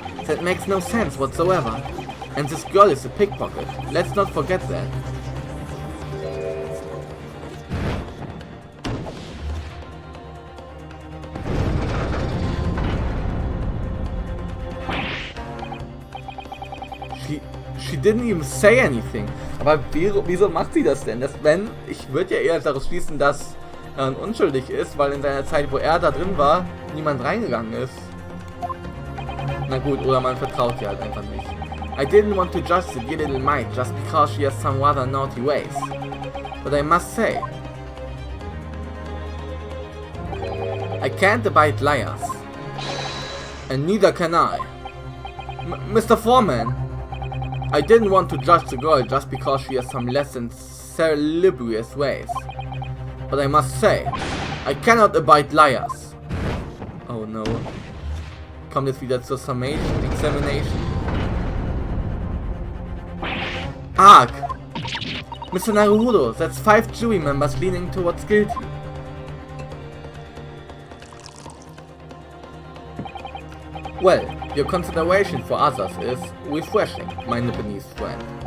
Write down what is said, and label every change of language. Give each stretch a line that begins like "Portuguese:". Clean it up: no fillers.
English: That makes no sense whatsoever. And this girl is a pickpocket. Let's not forget that. She didn't even say anything.
German: Aber wieso macht sie das denn? Ich würde ja eher daraus schließen, dass er unschuldig ist, weil in seiner Zeit, wo er da drin war, niemand reingegangen ist. Na gut, oder man vertraut ihr halt einfach nicht.
English: I didn't want to judge the dear little mite just because she has some rather naughty ways. But I must say, I can't abide liars. And neither can I. Mr. Foreman! I didn't want to judge the girl just because she has some less than salubrious ways. But I must say, I cannot abide liars. Oh no.
German: Kommt jetzt wieder zur Summation, Examination.
English: Arg! Mr. Naruhodo, that's 5 jury members leaning towards guilty. Well, your consideration for others is refreshing, my Nipponese friend.